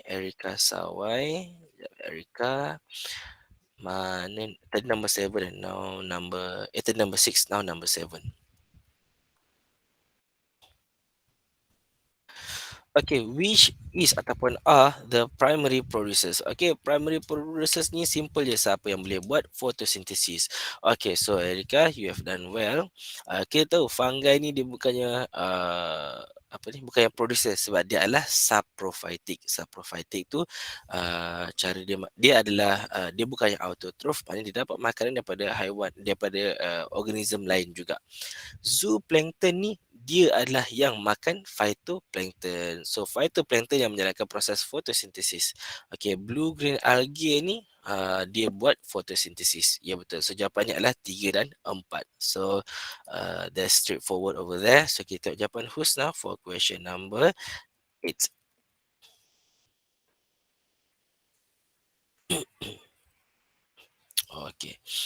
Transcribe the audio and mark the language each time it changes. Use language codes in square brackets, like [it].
[ms] Erika Sawai. Erika. Mana tadi number 7 and now tadi number 6, [en] now number 7. Okay, which is [ms] ataupun [en] are the primary producers? [ms] Okay, primary producers ni simple je, siapa yang boleh buat photosynthesis. [en] Okay, so Erika, you have done well. [ms] Kita tahu fungi ni dia bukannya apa ni, bukan yang producer sebab dia adalah saprophytic. Saprophytic tu cara dia adalah dia bukan yang autotroph, maknanya dia dapat makanan daripada haiwan, daripada organism lain juga. Zooplankton ni dia adalah yang makan phytoplankton. So phytoplankton yang menjalankan proses fotosintesis. Okay, blue green algae ni dia buat fotosintesis. Ya betul. So jawapannya adalah 3 dan 4. [en] So that's straightforward over there. So [ms] kita tengok jawapan [en] Husna for question number 8. Okay.